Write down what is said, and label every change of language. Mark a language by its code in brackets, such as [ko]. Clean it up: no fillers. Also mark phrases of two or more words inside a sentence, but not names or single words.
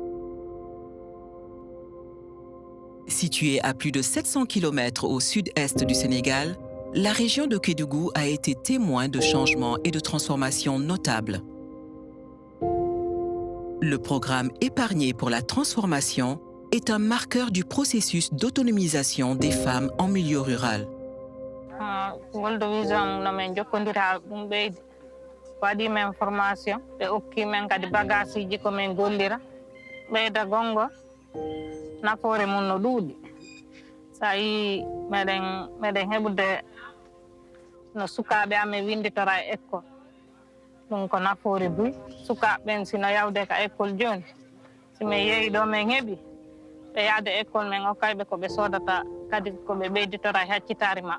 [fr] Située à plus de 700 km au sud-est du Sénégal, la région de Kédougou a été témoin de changements et de transformations notables. Le programme Épargné pour la transformation est un marqueur du processus d'autonomisation des femmes en milieu rural. [ff] World Vision namen jokkondira ɗum ɓeydi waɗi men formation ɓe okki men kadi bagage ji ko men gollira ɓeyda gongo nafoore mum no ɗuuɗi sa yi meɗen heɓude no sukaaɓe amen winditora e école ɗum ko nafoore buy sukaaɓe sino yawde ka école joni si min yeeyi ɗo min heɓi ɓe yahde école min hokkayɓe ko ɓe sodata kadi ko ɓe ɓeyditora e haccitaari maɓɓe.